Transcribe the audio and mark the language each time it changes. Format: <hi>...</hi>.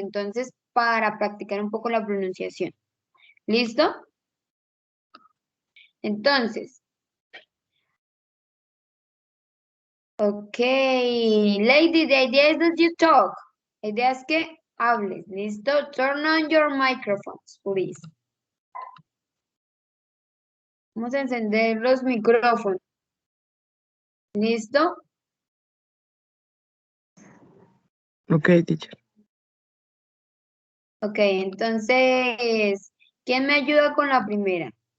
<es>Entonces, para practicar un poco la pronunciación. ¿Listo?</es> <en>Entonces, okay, lady, the idea is that you talk.</en> <es>La idea es que hables. ¿Listo?</es> <en>Turn on your microphones, please.</en> <es>Vamos a encender los micrófonos. ¿Listo?</es> <en>Ok, teacher.</en> <es>Ok, entonces, ¿quién me ayuda con la primera?</es>